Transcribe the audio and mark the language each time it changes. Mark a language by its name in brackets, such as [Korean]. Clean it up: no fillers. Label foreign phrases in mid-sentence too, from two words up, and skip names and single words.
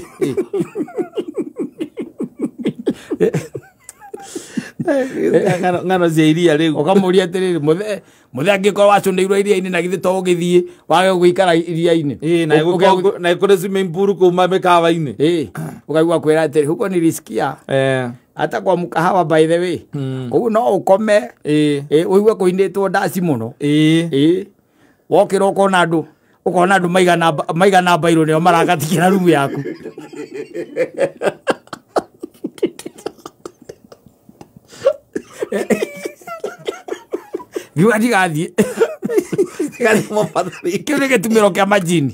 [Kikuyu] ng'ano cia iria rĩu ũkamũria atĩrĩrĩ mũthee angĩkorwo waconĩirwo iria-inĩ na githĩ to ũgĩthiĩ wage gũikara iria-inĩ na kũrĩ [English] swimming pool [Kikuyu] kuma mĩkawa-inĩ ũkaigua kwĩra atĩrĩ [Swahili] huko ni riskia hata kwa mkahawa [English] by the way [Kikuyu] kũu no ũkome ũigue kũinĩtwo ndaci mũno wokĩra ũkona andũ maigana mbairũ nĩo maragatikĩra rumu yaku Giwa ndigathiĩ kĩu nĩ gĩtumĩro kĩa majini